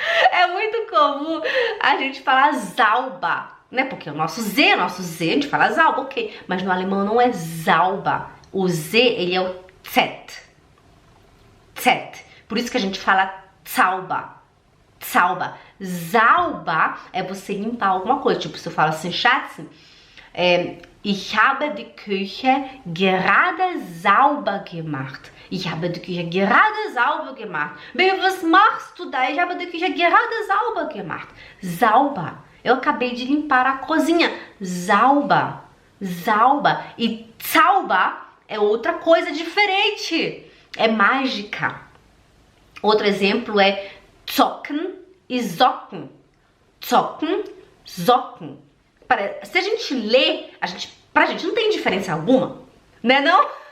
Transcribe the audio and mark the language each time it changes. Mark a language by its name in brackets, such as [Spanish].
[Portuguese] É muito comum a gente falar Zauber, né? Porque o nosso Z, a gente fala Zauber, ok. Mas no alemão não é Zauber. O Z, ele é o Z. Z. Por isso que a gente fala Zauber. Zauber. Zauber é você limpar alguma coisa. Tipo, se eu falo assim, [German] Schatz, ich habe die Küche gerade sauber gemacht. Ich habe die Küche gerade sauber gemacht. Baby, was machst du da? Ich habe die Küche gerade sauber gemacht. Sauber. [Portuguese] Eu acabei de limpar a cozinha. [German] Sauber. Sauber. [Portuguese] E Zauber é outra coisa diferente. É mágica. Outro exemplo é zocken e socken. Zocken, socken. Se a gente lê, pra gente não tem diferença alguma, né não?